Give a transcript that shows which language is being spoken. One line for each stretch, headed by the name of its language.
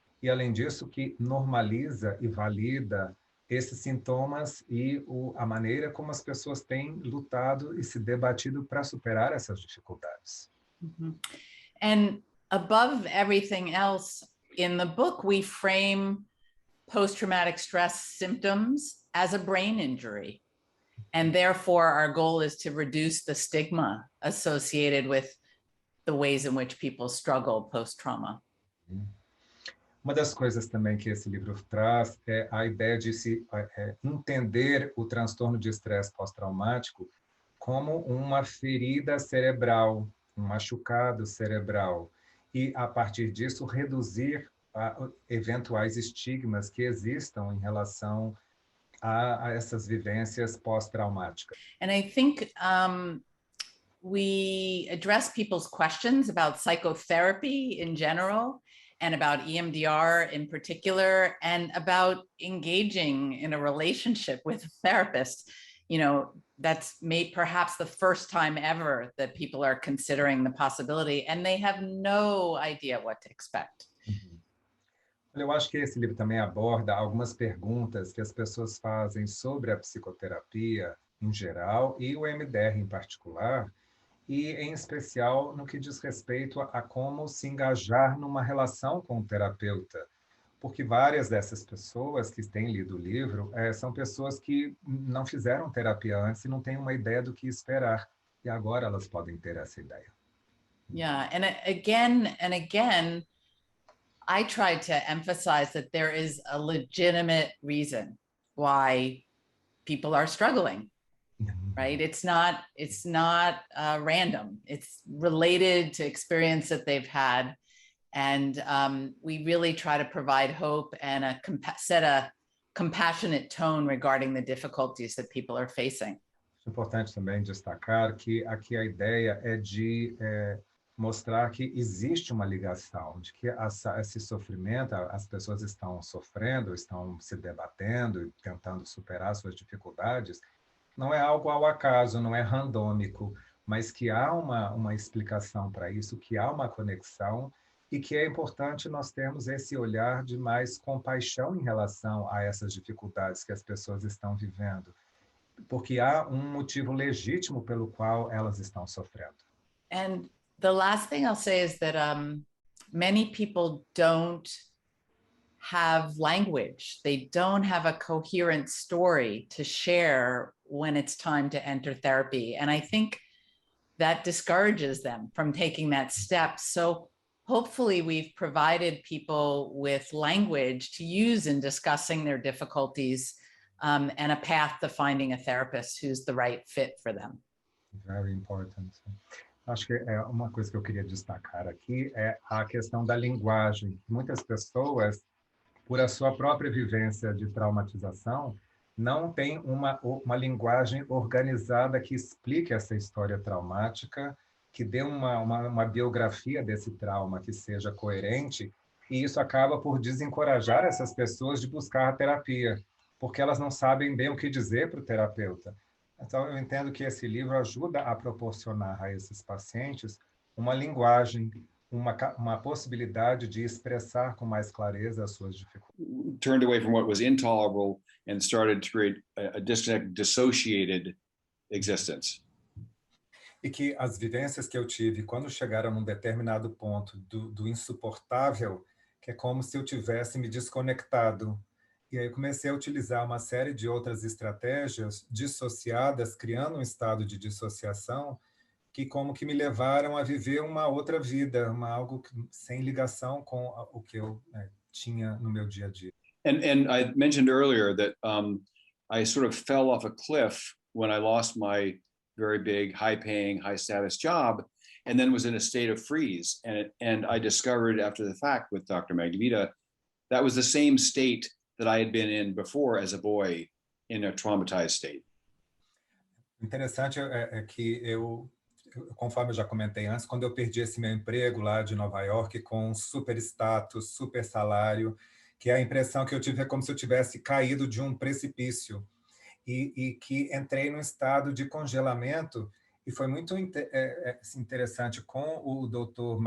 Portuguese: E, além disso, que normaliza e valida esses sintomas e a maneira como as pessoas têm lutado e se debatido para superar essas dificuldades. Mm-hmm.
English: And above everything else, in the book, we frame post-traumatic stress symptoms as a brain injury. And therefore, our goal is to reduce the stigma associated with the ways in which people struggle post-trauma.
Portuguese: Uma das coisas também que esse livro traz é a ideia de se entender o transtorno de estresse pós-traumático como uma ferida cerebral, um machucado cerebral, e, a partir disso, reduzir eventuais estigmas que existam em relação a essas vivências pós-traumáticas.
English: And I think we address people's questions about psychotherapy in general and about EMDR in particular, and about engaging in a relationship with a therapist. You know, that's perhaps the first time ever that people are considering the possibility, and they have no idea what to expect.
Portuguese: Eu acho que esse livro também aborda algumas perguntas que as pessoas fazem sobre a psicoterapia em geral e o EMDR em particular, e em especial no que diz respeito a como se engajar numa relação com o terapeuta. Porque várias dessas pessoas que têm lido o livro são pessoas que não fizeram terapia antes e não têm uma ideia do que esperar. E agora elas podem ter essa ideia.
English: Yeah, and again, I try to emphasize that there is a legitimate reason why people are struggling, right? It's not random. It's related to experience that they've had. And we really try to provide hope and set a compassionate tone regarding the difficulties that people are facing.
Portuguese: É importante também destacar que aqui a ideia é de mostrar que existe uma ligação, de que esse sofrimento, as pessoas estão sofrendo, estão se debatendo e tentando superar suas dificuldades, não é algo ao acaso, não é randômico, mas que há uma explicação para isso, que há uma conexão e que é importante nós termos esse olhar de mais compaixão em relação a essas dificuldades que as pessoas estão vivendo. porque há motivo legítimo pelo qual elas estão sofrendo.
English: And the last thing I'll say is that many people don't have language. They don't have a coherent story to share when it's time to enter therapy. And I think that discourages them from taking that step. So hopefully we've provided people with language to use in discussing their difficulties, and a path to finding a therapist who's the right fit for them. Very important.
Portuguese: Acho que uma coisa que eu queria destacar aqui é a questão da linguagem. Muitas pessoas, por a sua própria vivência de traumatização, não têm uma linguagem organizada que explique essa história traumática, que dê uma biografia desse trauma que seja coerente, e isso acaba por desencorajar essas pessoas de buscar a terapia, porque elas não sabem bem o que dizer para o terapeuta. Então, eu entendo que esse livro ajuda a proporcionar a esses pacientes uma linguagem, uma possibilidade de expressar com mais clareza as suas dificuldades.
English: Turned away from what was intolerable and started to create a dissociated existence.
Portuguese: E que as vivências que eu tive quando chegaram num determinado ponto do insuportável, que é como se eu tivesse me desconectado. E aí eu comecei a utilizar uma série de outras estratégias dissociadas, criando um estado de dissociação, que como que me levaram a viver uma outra vida, algo sem ligação com o que eu tinha no meu dia a dia.
English: And I mentioned earlier that I sort of fell off a cliff when I lost my very big, high-paying, high-status job, and then was in a state of freeze. And I discovered after the fact with Dr. Magnavita, that was the same state that I had been in before as a boy in a traumatized state.
Portuguese: Interessante é que conforme eu já comentei antes, quando eu perdi esse meu emprego lá de Nova York com super status, super salário, que a impressão que eu tive é como se eu tivesse caído de um precipício e que entrei num estado de congelamento, e foi muito interessante com o Dr.